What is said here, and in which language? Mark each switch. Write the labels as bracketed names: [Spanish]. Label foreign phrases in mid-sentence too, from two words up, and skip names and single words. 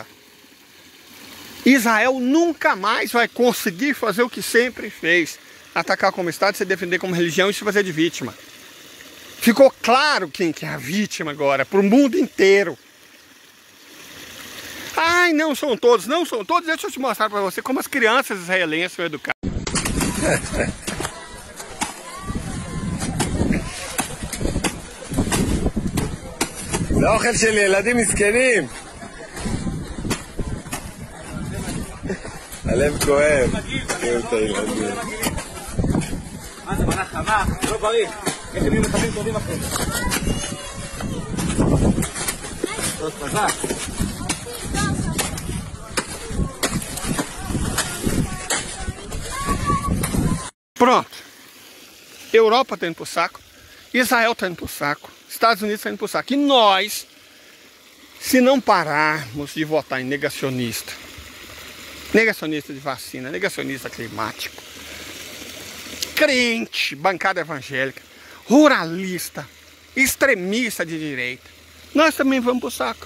[Portuguese] Israel nunca mais vai conseguir fazer o que sempre fez. Atacar como Estado, se defender como religião e se fazer de vítima. Ficou claro quem que é a vítima agora, para o mundo inteiro. Ai, não são todos, não são todos. Deixa eu te mostrar para você como as crianças israelenses são educadas. [Hebrew] האוכל של ילדים מסכנים. הלב כואב. מה זה מנה חמה? זה לא בריא. יש לי מחבים טובים אחרים. טוב, חזק. [Portuguese] Pronto. Europa está indo pro saco. Israel está indo pro saco. Estados Unidos está indo pro saco. E nós, se não pararmos de votar em negacionista, negacionista de vacina, negacionista climático, crente, bancada evangélica, ruralista, extremista de direita, nós também vamos pro saco.